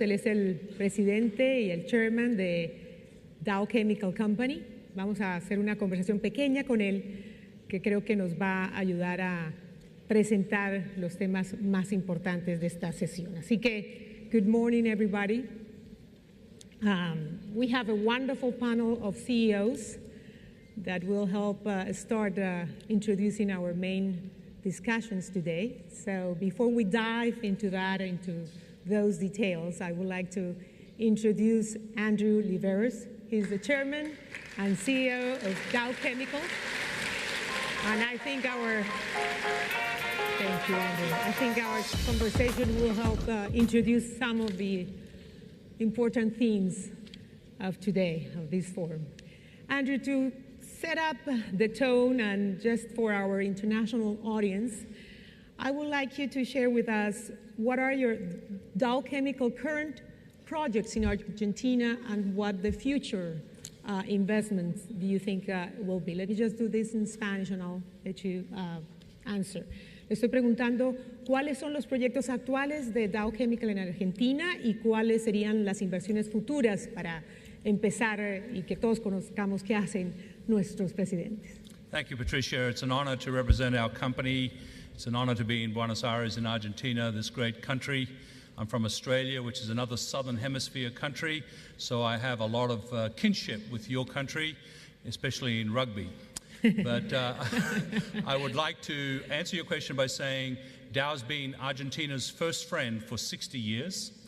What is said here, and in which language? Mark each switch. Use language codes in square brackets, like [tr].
[es] Él es el presidente y el chairman de Dow Chemical Company. Vamos a hacer una conversación pequeña con él que creo que nos va a ayudar a presentar los temas más importantes de esta sesión. Así que, [en] good morning, everybody. We have a wonderful panel of CEOs that will help start introducing our main discussions today. So before we dive into those details, I would like to introduce N.Liivers. He's the chairman and CEO of Dow Chemical. And I think thank you, Andrew. I think our conversation will help introduce some of the important themes of today, of this forum. Andrew, to set up the tone and just for our international audience, I would like you to share with us what are your Dow Chemical current projects in Argentina and what the future investments do you think will be? Let me just do this in Spanish and I'll let you answer. [es] Le estoy preguntando cuáles son los proyectos actuales de Dow Chemical en Argentina y cuáles serían las inversiones futuras para empezar y que todos conozcamos qué hacen nuestros presidentes. [en] Thank you, Patricia. It's an honor to represent our company. It's an honor to be in Buenos Aires in Argentina, this great country. I'm from Australia, which is another Southern Hemisphere country, so I have a lot of kinship with your country, especially in rugby. But I would like to answer your question by saying Dow's been Argentina's first friend for 60 years.